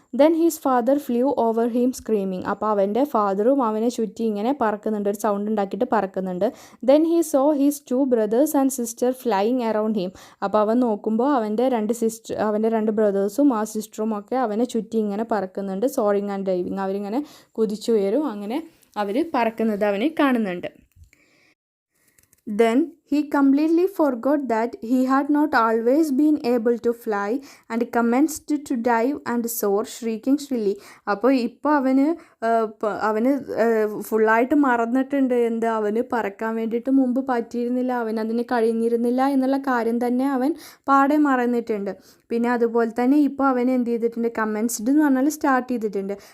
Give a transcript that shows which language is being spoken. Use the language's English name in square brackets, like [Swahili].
[English] Then his father flew over him screaming. [Malayalam] അപ്പോൾ അവൻ്റെ ഫാദറും അവനെ ചുറ്റി ഇങ്ങനെ പറക്കുന്നുണ്ട്, ഒരു സൗണ്ട് ഉണ്ടാക്കിയിട്ട് പറക്കുന്നുണ്ട്. [English] Then he saw his 2 brothers and sister flying around him. [Malayalam] അപ്പോൾ അവൻ നോക്കുമ്പോൾ അവൻ്റെ രണ്ട് ബ്രദേഴ്സും ആ സിസ്റ്ററും ഒക്കെ അവനെ ചുറ്റി ഇങ്ങനെ പറക്കുന്നുണ്ട്. [English] soaring and diving, [Malayalam] അവരിങ്ങനെ കുതിച്ചുയരും, അങ്ങനെ അവർ പറക്കുന്നത് അവന് കാണുന്നുണ്ട്. [English] Then he completely forgot that he had not always been able to fly and commenced to dive and soar, shrieking shrilly. [Malayalam] അപ്പോൾ ഇപ്പോൾ അവന് ഫുള്ളായിട്ട് മറന്നിട്ടുണ്ട് അവന് പറക്കാൻ വേണ്ടിയിട്ട് മുമ്പ് പറ്റിയിരുന്നില്ല, അവനതിന് കഴിഞ്ഞിരുന്നില്ല എന്നുള്ള കാര്യം തന്നെ അവൻ പാടെ മറന്നിട്ടുണ്ട്. പിന്നെ അതുപോലെ തന്നെ ഇപ്പോൾ അവൻ എന്ത് ചെയ്തിട്ടുണ്ട്, കമൻസ്ഡ് എന്ന് പറഞ്ഞാൽ സ്റ്റാർട്ട് ചെയ്തിട്ടുണ്ട്.